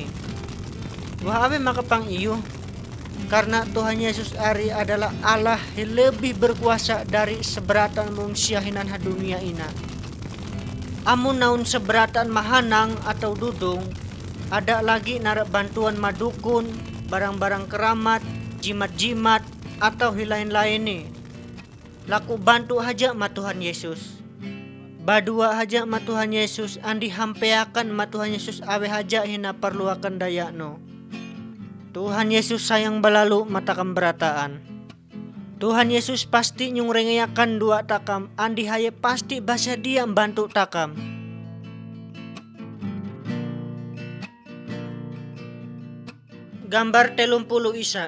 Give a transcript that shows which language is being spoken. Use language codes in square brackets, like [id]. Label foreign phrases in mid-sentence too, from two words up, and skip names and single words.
[mhy] Wah abe makapang iyuh, karena Tuhan Yesus ari [id] adalah Allah yang lebih berkuasa dari seberatan [mhy] manusia hinan dunia ina. Amun naun seberatan mahanang atau dudung, ada lagi narak bantuan madukun, [id] barang-barang keramat, jimat-jimat, atau lain-lain [mhy] nih. Laku bantu haja ma Tuhan Yesus. Badua haja ma Tuhan Yesus, andi hampeakan ma Tuhan Yesus awe haja hina perluakan daya no. Tuhan Yesus sayang belalu matakam berataan. Tuhan Yesus pasti nyungrengayakan dua takam, andi haye pasti bahasa dia bantu takam. Gambar 30 Isa.